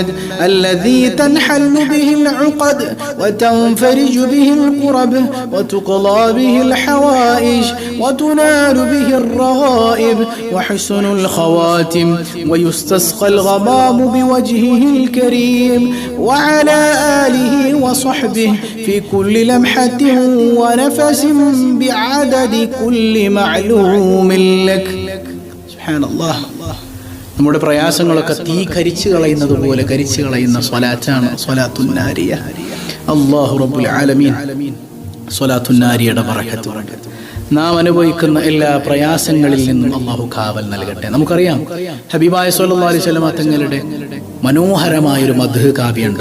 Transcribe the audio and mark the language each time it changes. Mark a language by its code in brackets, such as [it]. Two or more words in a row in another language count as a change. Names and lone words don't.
[ar] الذي تنحل به العقد وتنفرج به الكرب وتقضى به الحوائج وتنال به الرغائب وحسن الخواتم ويستسقى الغمام بوجهه الكريم وعلى آله وصحبه في كل لمحة ونفس بعدد كل معلوم لك. سبحان الله. [ml] നമ്മുടെ പ്രയാസങ്ങളൊക്കെ തീ കരിച്ചു കളയുന്നത് പോലെ കരിച്ചു കളയുന്ന സ്വലാത്താണ് സ്വലാത്തുൻ നാരിയ. [ar] الله رب العالمين [ml] സ്വലാത്തുൻ നാരിയയുടെ ബറകത്ത് നാം അനുഭവിക്കുന്ന എല്ലാ പ്രയാസങ്ങളിൽ നിന്നും അല്ലാഹു കാവൽ നൽകട്ടെ. നമുക്കറിയാം ഹബീബായ [ar] صلى الله عليه وسلم [ml] തങ്ങളുടെ മനോഹരമായൊരു മദ്ഹ് കാവ്യമുണ്ട്.